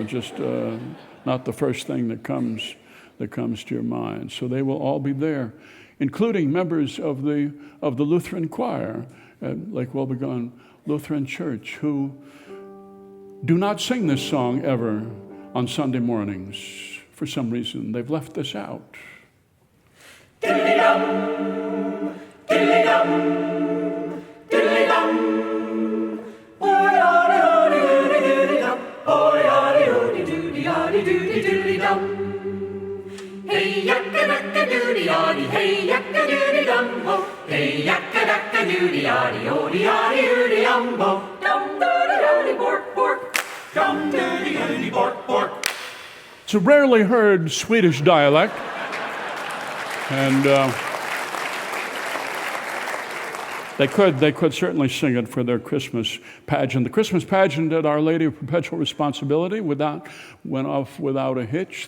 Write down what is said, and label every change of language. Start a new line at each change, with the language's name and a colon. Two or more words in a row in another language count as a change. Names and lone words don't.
English: It's just not the first thing that comes to your mind. So they will all be there, including members of the Lutheran choir at Lake Wobegon Lutheran Church, who do not sing this song ever on Sunday mornings. For some reason, they've left this out. Diddly-dum, diddly-dum, diddly-dum. Oy-yaddy-doody-doody-doody-dum. Oy-yaddy-doody-doody-doody-dum. Hey, yakka-dakka-doody-yaddy, hey, yakka-doody-dum, ho. Hey, yakka-dakka-doody-yaddy, oody-yaddy-doody-dum-bo. Dum-doody-yaddy, bork, bork. Dum-doody-yaddy, bork, bork. It's a rarely heard Swedish dialect, and they could certainly sing it for their Christmas pageant. The Christmas pageant at Our Lady of Perpetual Responsibility went off without a hitch.